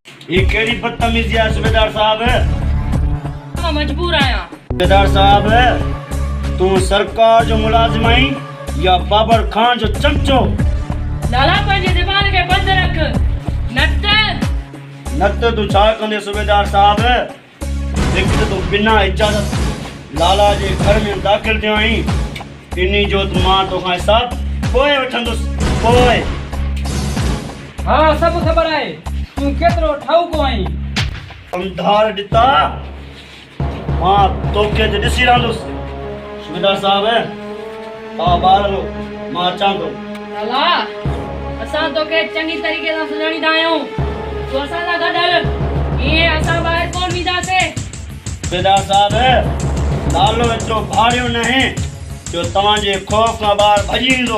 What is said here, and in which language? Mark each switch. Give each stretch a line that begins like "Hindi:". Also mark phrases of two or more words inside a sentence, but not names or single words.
Sindhi: ये केड़ी बदतमीजी है सूबेदार साहब?
Hindi: मैं मजबूर आया।
Sindhi: सूबेदार साहब, तू सरकार जो मुलाजिम आई या बाबर खान जो चमचो? लाला पंहिंजे ज़बान खे बंद रख, नत तू छा कंदे सूबेदार साहब? एक तो तू बिना इजाजत लाला जे घर में दाखिल थियो आई, इन्ही जो तू मां तो खां हिसाब पोए वठंदुस पोए। हाँ सब खबर है, तू केतरो ठाऊ को आई। अंधार दिता मां तो के दिसी रहंदुस। सूबेदार साहब आ बाहर लो मां अचां तो। लाला असां तोखे चङी तरीक़े सां सुञाणींदा आहियूं, तूं असां सां गॾु हल, ईअं असां ॿाहिरि कोन वेंदासीं। सूबेदार साहब, लालो एतिरो भाड़ियो नाहे जो तव्हांजे ख़ौफ़ खां ॿाहिरि भॼी ईंदो।